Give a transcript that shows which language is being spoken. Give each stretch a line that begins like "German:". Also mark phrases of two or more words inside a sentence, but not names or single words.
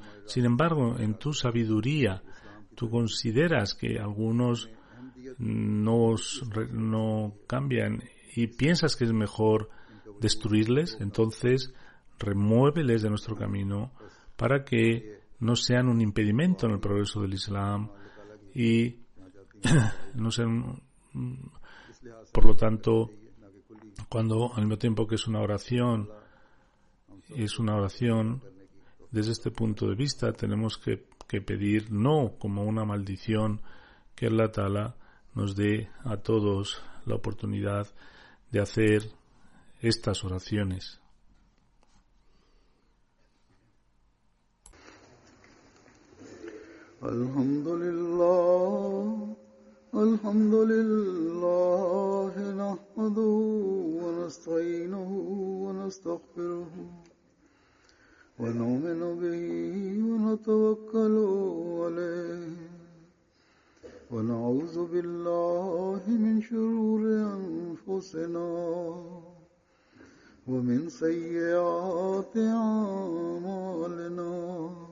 Spanish: Sin embargo, en tu sabiduría, tú consideras que algunos no cambian y piensas que es mejor destruirles, entonces remuéveles de nuestro camino para que no sean un impedimento en el progreso del Islam y no sean, por lo tanto, cuando al mismo tiempo que es una oración, desde este punto de vista tenemos que pedir no como una maldición, que
Arabic: الله تعالى
Spanish: nos dé a todos la oportunidad de hacer estas oraciones.
Arabic: الحمد لله نحمده و نستعينه و نستغفره و نؤمن به و نتوكل عليه و نعوذ بالله من شرور أنفسنا و من سيئات أعمالنا.